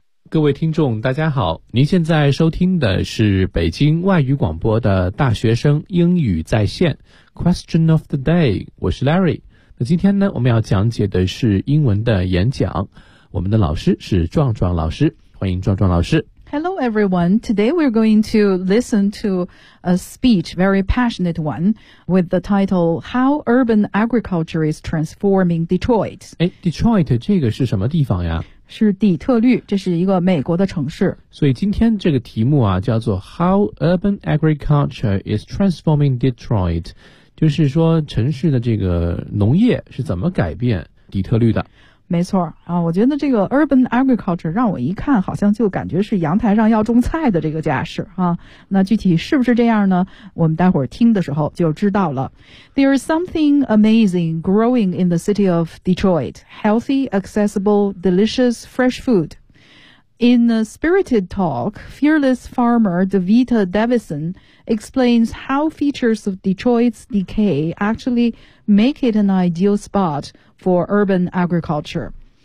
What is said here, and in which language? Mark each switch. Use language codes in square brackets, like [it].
[zh] 各位听众大家好，您现在收听的是北京外语广播的大学生英语在线 Question of the day， 我是 Larry。那今天呢，我们要讲解的是英文的演讲，我们的老师是壮壮老师，欢迎壮壮老师。 [en] Hello everyone, today we're going to listen to a speech, very passionate one, with the title, How Urban Agriculture is Transforming Detroit. [zh] Detroit 这个是什么地方呀？是底特律，这是一个美国的城市。所以今天这个题目啊，叫做 How Urban Agriculture is Transforming Detroit. 就是说城市的这个农业是怎么改变底特律的。没错啊，我觉得这个 urban agriculture 让我一看好像就感觉是阳台上要种菜的这个架势啊。那具体是不是这样呢，我们待会儿听的时候就知道了。 [en] There is something amazing growing in the city of Detroit. Healthy, accessible, delicious, fresh food. In a spirited talk, fearless farmer Davita Davison explains how features of Detroit's decay actually make it an ideal spot for urban agriculture.